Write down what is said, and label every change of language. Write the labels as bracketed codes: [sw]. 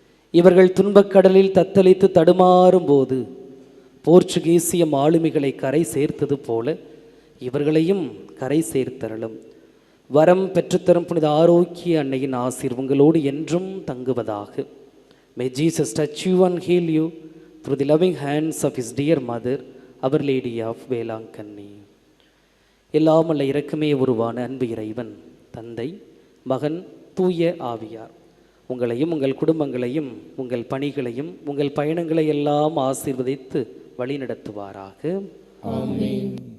[ta] இவர்கள் துன்பக்கடலில் தத்தளித்து தடுமாறும் போது போர்ச்சுகீசிய மாலுமிகளை கரை சேர்த்தது போல இவர்களையும் கரை சேர்த்தருளும். வரம் பெற்றுத்தரும் புனித ஆரோக்கிய அன்னையின் ஆசீர் உங்களோடு என்றும் தங்குவதாக. [en] May Jesus touch you and heal you through the loving hands of his dear mother, Our Lady of Velankanni. [ta] எல்லாம் அல்ல இரக்கமே உருவான அன்பு இறைவன் தந்தை, மகன், தூய ஆவியார் உங்களையும் உங்கள் குடும்பங்களையும் உங்கள் பணிகளையும் உங்கள் பயணங்களை எல்லாம் ஆசீர்வதித்து வழி நடத்துவாராக. ஆமென்.